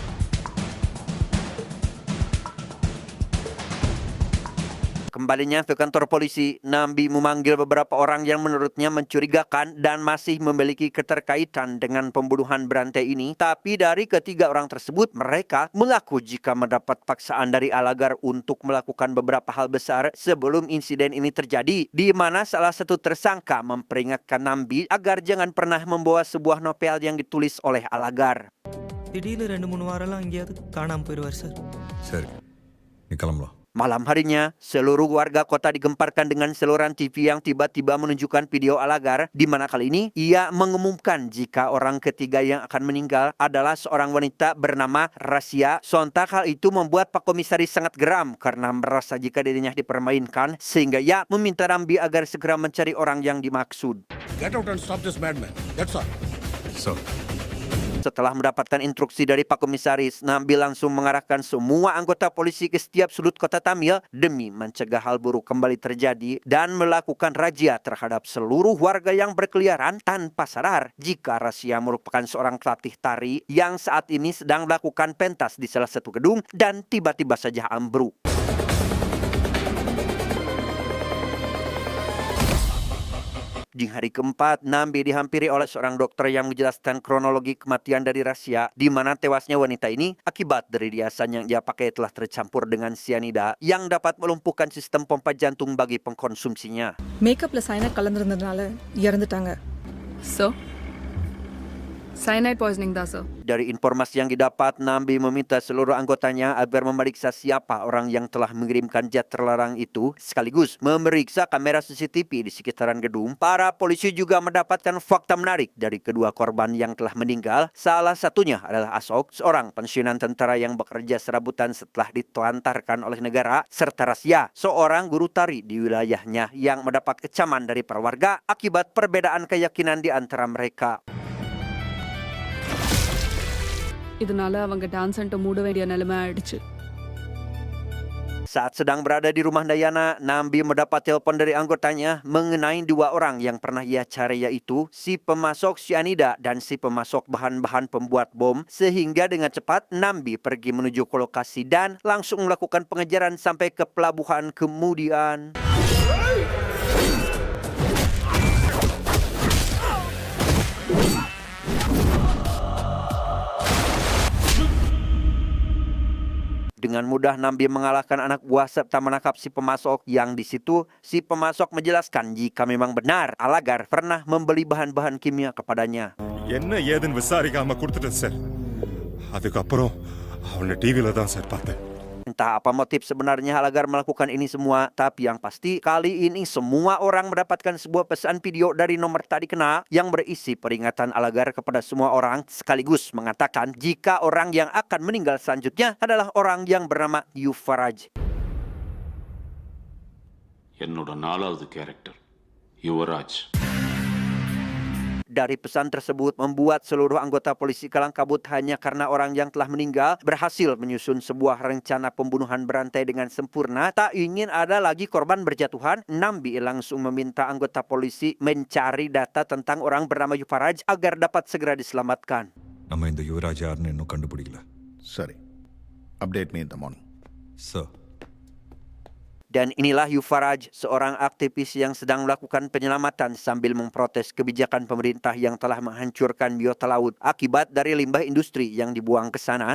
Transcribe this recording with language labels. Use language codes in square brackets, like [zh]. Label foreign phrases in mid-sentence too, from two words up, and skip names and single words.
[id] Kembalinya ke kantor polisi, Nambi memanggil beberapa orang yang menurutnya mencurigakan dan masih memiliki keterkaitan dengan pembunuhan berantai ini. Tapi dari ketiga orang tersebut, mereka mengaku jika mendapat paksaan dari Alagar untuk melakukan beberapa hal besar sebelum insiden ini terjadi, di mana salah satu tersangka memperingatkan Nambi agar jangan pernah membawa sebuah novel yang ditulis oleh Alagar. [ta] திடீர்னு 2-3 வாரம்லாம் எங்கேயாவது காணாமல் போயிடுவார் சார். சரி, நீ கிளம்பலாம். [id] Malam harinya, seluruh warga kota digemparkan dengan saluran TV yang tiba-tiba menunjukkan video Alagar, di mana kali ini ia mengumumkan jika orang ketiga yang akan meninggal adalah seorang wanita bernama Rasia. Sontak hal itu membuat Pak Komisaris sangat geram karena merasa jika dirinya dipermainkan, sehingga ia meminta Nambi agar segera mencari orang yang dimaksud. [en] Get out and stop this madman. That's all. So, [id] Setelah mendapatkan instruksi dari Pak Komisaris, Nambi langsung mengarahkan semua anggota polisi ke setiap sudut kota Tamil demi mencegah hal buruk kembali terjadi dan melakukan razia terhadap seluruh warga yang berkeliaran tanpa sadar jika Rasia merupakan seorang pelatih tari yang saat ini sedang melakukan pentas di salah satu gedung dan tiba-tiba saja ambruk. Di hari keempat, Nambi dihampiri oleh seorang dokter yang menjelaskan kronologi kematian dari Rasia, di mana tewasnya wanita ini akibat dari riasan yang ia pakai telah tercampur dengan sianida yang dapat melumpuhkan sistem pompa jantung bagi pengkonsumsinya. [en] makeup-ல cyanide [ta] கலந்திருந்ததுனால இறந்துட்டாங்க. [en] So, cyanide poisoning [ta] தான் sir. [id] Dari informasi yang didapat, Nambi meminta seluruh anggotanya agar memeriksa siapa orang yang telah mengirimkan zat terlarang itu, sekaligus memeriksa kamera CCTV di sekitaran gedung. Para polisi juga mendapatkan fakta menarik dari kedua korban yang telah meninggal. Salah satunya adalah Asok, seorang pensiunan tentara yang bekerja serabutan setelah ditelantarkan oleh negara, serta Rasia, seorang guru tari di wilayahnya yang mendapat kecaman dari para warga akibat perbedaan keyakinan di antara mereka. [ta] இதனால அவங்க [en] dance center [ta] மூட வேண்டிய நிலைமை ஆயிடுச்சு. [id] Saat sedang berada di rumah Dayana, Nambi mendapat telepon dari anggotanya mengenai dua orang yang pernah ia cari, yaitu si pemasok sianida dan si pemasok bahan-bahan pembuat bom. Sehingga dengan cepat Nambi pergi menuju ke lokasi dan langsung melakukan pengejaran sampai ke pelabuhan kemudian. Dengan mudah Nambi mengalahkan anak buah serta menangkap si pemasok yang di situ si pemasok menjelaskan jika memang benar Alagar pernah membeli bahan-bahan kimia kepadanya. [ta] என்ன ஏதுன்னு விசாரிக்காம கொடுத்துட்டேன் சார். அதுக்கப்புறம் அவனை டிவில தான் சார் பார்த்தேன். [id] Entah apa motif sebenarnya Alagar melakukan ini semua, tapi yang pasti kali ini semua orang mendapatkan sebuah pesan video dari nomor tak dikenal yang berisi peringatan Alagar kepada semua orang, sekaligus mengatakan jika orang yang akan meninggal selanjutnya adalah orang yang bernama Yuvaraj. [ta] என்னோட 4வது கேரக்டர் யுவராஜ். [id] Dari pesan tersebut membuat seluruh anggota polisi kalang kabut hanya karena orang yang telah meninggal berhasil menyusun sebuah rencana pembunuhan berantai dengan sempurna. Tak ingin ada lagi korban berjatuhan, Nambi langsung meminta anggota polisi mencari data tentang orang bernama Yuvaraj agar dapat segera diselamatkan. [ta] நம்ம இந்த யுவராஜ் யாருன்னு இன்னும் கண்டுபிடிக்கல. சரி, [en] update me [ta] இந்த மார்னிங். சார். [id] Dan inilah Yufaraj, seorang aktivis yang sedang melakukan penyelamatan sambil memprotes kebijakan pemerintah yang telah menghancurkan biota laut akibat dari limbah industri yang dibuang ke sana.